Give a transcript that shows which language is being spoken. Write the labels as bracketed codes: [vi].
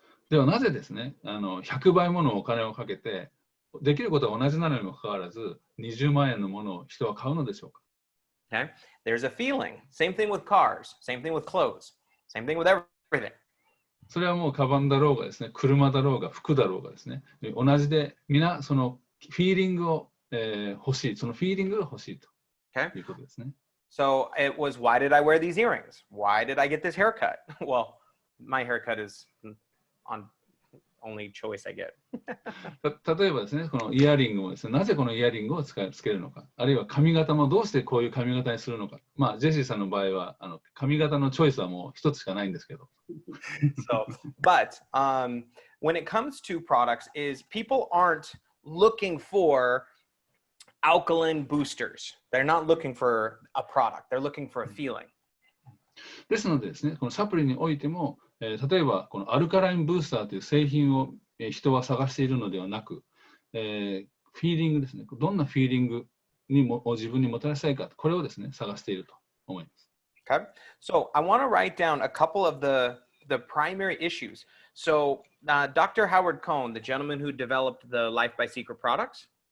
[ja] ではなぜですね、100倍ものお金をかけて、できることは同じなのにもかかわらず、20万円のものを人は買うのでしょうか。 [en] Okay, there's a feeling. Same thing with cars. Same thing with clothes. Same thing with everything. [ja] それはもうカバンだろうがですね、車だろうが服だろうがですね、同じで、皆そのフィーリングを、欲しい、そのフィーリングが欲しいということですね。 [en] So it was, why did I wear these earrings? Why did I get this haircut? Well, my haircut is on only choice I get. [ja] 例えばですね、このイヤリングもですね、なぜこのイヤリングをつけるのか、あるいは髪型もどうしてこういう髪型にするのか、まあ、ジェシーさんの場合は髪型のチョイスはもう一つしかないんですけど。 [en] So, but when it comes to products, is people aren't looking for alkaline boosters. They're not looking for a product. They're looking for a feeling. [ja] ですのでですね、このサプリにおいても、例えばこのアルカラインブースターという製品を、人は探しているのではなく、フィーリングですね。どんなフィーリングを自分にもたらしたいか、これをですね、探していると思います。 [en] Okay. So I want to write down a couple of the primary issues. So Dr. Howard Cohn, the gentleman who developed the Life by Secret products.